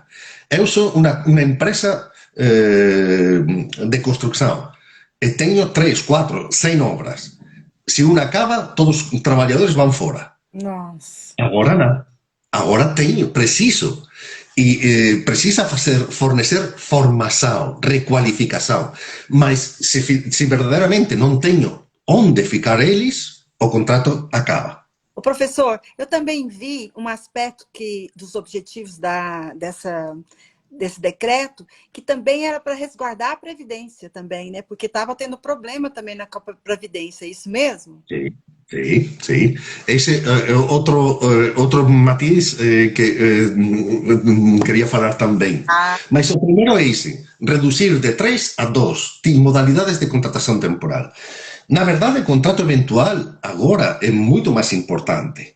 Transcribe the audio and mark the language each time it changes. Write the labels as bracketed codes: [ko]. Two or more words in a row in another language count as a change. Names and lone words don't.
[gl] Eu sou unha empresa de construcción e teño 3, 4, 100 obras. Se unha acaba, todos os traballadores van fora. [pt] Nossa. [gl] Agora non. Agora teño, preciso. E precisa fornecer formación, recualificación. Mas se verdadeiramente non teño onde ficar eles, o contrato acaba. [pt] O professor, eu também vi um aspecto dos objetivos desse decreto, que também era para resguardar a Previdência também, né? Porque estava tendo problema também na Previdência, é isso mesmo? [gl] Sí, sí, sí. Ese outro matiz que quería falar tamén. Mas o primeiro é ese, reducir de 3 a 2 modalidades de contratación temporal. Na verdade, o contrato eventual agora é moito máis importante.